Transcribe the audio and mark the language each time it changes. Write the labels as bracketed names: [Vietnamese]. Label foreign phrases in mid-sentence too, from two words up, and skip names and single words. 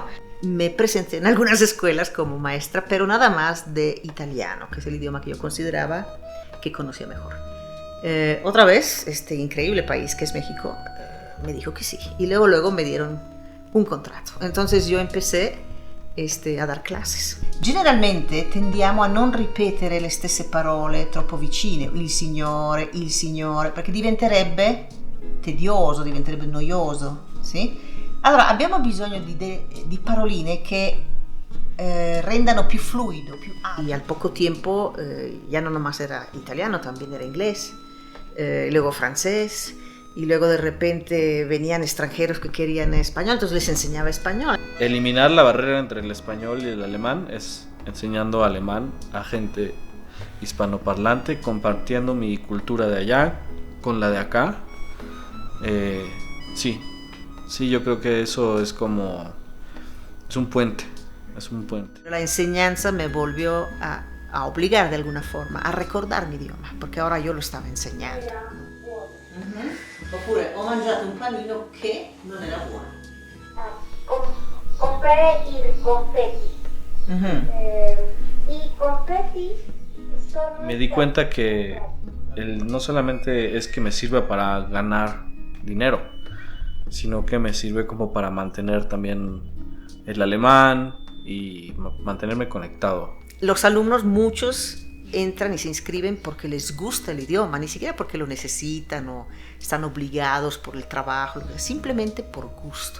[Spanish] Me presenté en algunas escuelas como maestra, pero nada más de italiano, que es el idioma que yo consideraba que conocía mejor. Otra vez, este increíble país que es México, me dijo que sí. Y luego me dieron un contrato. Entonces yo empecé a dar classes. [Italian] Generalmente tendiamo a non ripetere le stesse parole troppo vicine, il signore, perché diventerebbe tedioso, diventerebbe noioso, sì? Allora abbiamo bisogno di paroline che rendano più fluido, più ágil. [Spanish] Y al poco tiempo ya no nomás era italiano, también era inglés, luego francés, y luego de repente venían extranjeros que querían español, entonces les enseñaba español. Eliminar la barrera entre el español y el alemán es enseñando alemán a gente hispanoparlante, compartiendo mi cultura de allá con la de acá. Sí, yo creo que eso es como... es un puente. La enseñanza me volvió a obligar de alguna forma a recordar mi idioma, porque ahora yo lo estaba enseñando. [Italian] Oppure ho mangiato un panino che non era buono. Comprare i confetti. I confetti sono... [Spanish] Me di cuenta que no solamente es que me sirva para ganar dinero, sino que me sirve como para mantener también el alemán y mantenerme conectado. Los alumnos, muchos entran y se inscriben porque les gusta el idioma, ni siquiera porque lo necesitan o están obligados por el trabajo, simplemente por gusto.